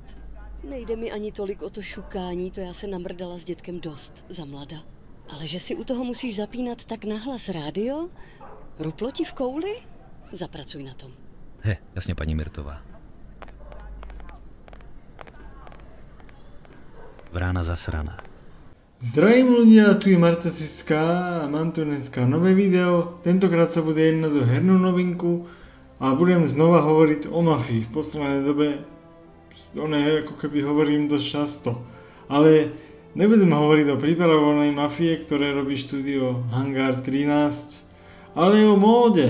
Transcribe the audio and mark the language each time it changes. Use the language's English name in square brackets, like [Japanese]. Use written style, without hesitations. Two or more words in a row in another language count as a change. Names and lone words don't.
[Czech] Nejde mi ani tolik o to šukání, to já se namrdala s dětkem dost za mlada. Ale že si u toho musíš zapínat tak nahlas rádio? Ruplo ti v kouli? Zapracuj na tom. Jasně, paní Mirtová. Vrána zasraná. [Slovak] Zdravím ľudia, tu je Marta Siská a mám tu dneska nové video. Tentokrát sa bude jednať o hernú novinku a budem znova hovoriť o mafii. V poslednej dobe ako keby hovorím dosť často. Ale nebudem hovoriť o pripravovanej mafie, ktoré robí štúdio Hangar 13, ale o móde.